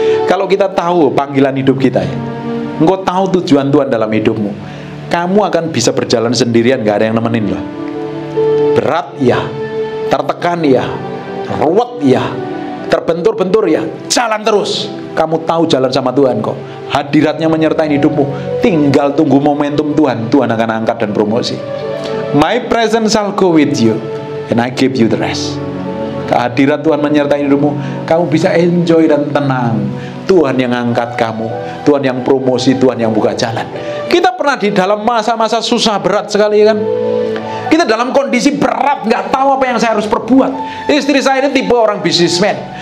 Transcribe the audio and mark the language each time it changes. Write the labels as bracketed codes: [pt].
[id] Kalau kita tahu panggilan hidup kita ya, engkau tahu tujuan Tuhan dalam hidupmu, kamu akan bisa berjalan sendirian, gak ada yang nemenin loh. Berat ya, tertekan ya, ruwet ya, terbentur-bentur ya, jalan terus. Kamu tahu jalan sama Tuhan kok. Hadiratnya menyertai hidupmu. Tinggal tunggu momentum Tuhan. Tuhan akan angkat dan promosi. [en] My presence shall go with you, and I give you the rest. [id] Kehadirat Tuhan menyertai hidupmu, kamu bisa enjoy dan tenang. Tuhan yang angkat kamu, Tuhan yang promosi, Tuhan yang buka jalan. Kita pernah di dalam masa-masa susah berat sekali kan. Kita dalam kondisi berat, nggak tahu apa yang saya harus perbuat. Istri saya ini tipe orang bisnismen.